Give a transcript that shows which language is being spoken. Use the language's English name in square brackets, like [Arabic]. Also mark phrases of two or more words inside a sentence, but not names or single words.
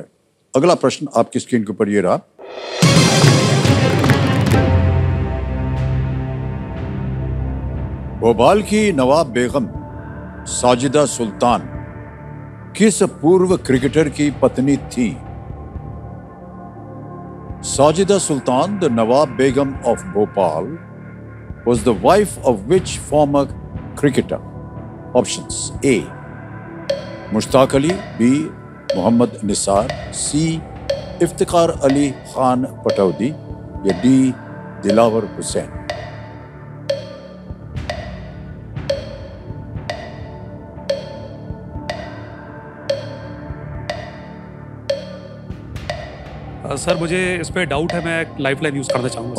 [Hindi] अगला प्रश्न आपकी स्क्रीन के ऊपर ये रहा। भोपाल की नवाब बेगम साजिदा सुल्तान किस पूर्व क्रिकेटर की पत्नी थी? [English] Sajida Sultan, the Nawab Begum of Bhopal, was the wife of which former cricketer? Options: A. Mushtaq Ali, B. Muhammad Nisar, C. Iftikhar Ali Khan Pataudi, [Hindi] या D. [English] Dilawar Hussain। [Hindi] सर मुझे इस पे डाउट है, मैं [English] lifeline use [Hindi] करना चाहूँगा।